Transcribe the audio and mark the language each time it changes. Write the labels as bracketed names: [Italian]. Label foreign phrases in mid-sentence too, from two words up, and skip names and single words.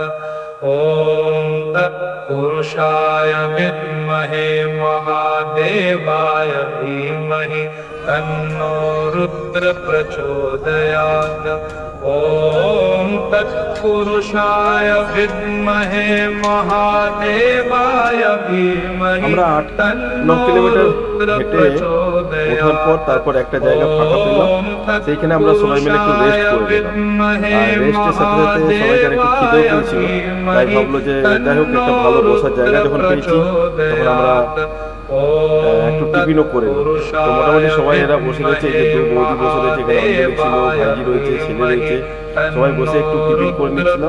[Sanskrit] ॐ तत्पुरुषाय विद्महे महादेवाय धीमहि तन्नो रुद्र प्रचोदयात्। ॐ तत्पुरुषाय विद्महे महादेवाय धीमहि तन्नो रुद्र प्रचोदयात्। [Bangla] পর তারপর একটা জায়গা ফাঁকা পেলাম, সেইখানে আমরা সবাই মিলে একটু রেস্ট করলাম। আর রেস্টের সাথে সাথে সবাইকার একটু খিদেও পেয়েছিল, তাই ভাবলো যে যাই হোক একটা ভালো বসার জায়গা যখন পেয়েছি তখন আমরা একটু টিফিনও করে নিই। তো মোটামুটি সবাই এরা বসে রয়েছে, এই যে দুই বৌদি বসে রয়েছে, এখানে অঞ্জলি ছিল, ভাইজি রয়েছে, ছেলে রয়েছে, সবাই বসে একটু টিফিন করে নিচ্ছিলাম।